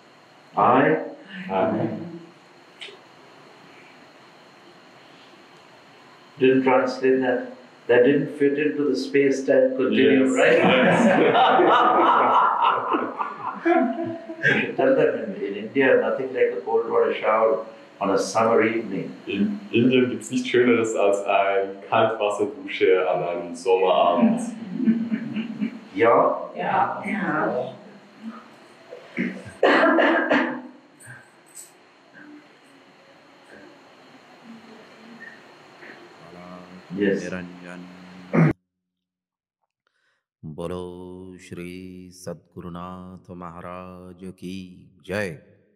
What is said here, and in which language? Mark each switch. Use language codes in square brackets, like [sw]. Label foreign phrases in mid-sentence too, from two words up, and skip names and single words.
[en] Didn't translate that. That didn't fit into the space-time continuum, Yes. right? Yes. You should tell them in India, nothing like a cold water shower on a summer evening. [de] In Indien gibt es nichts Schöneres als eine Kaltwasserdusche an einem Sommerabend. Ja? Ja. Ja. [en] Yes. [hi] बोलो श्री सद्गुरुनाथ महाराज की जय।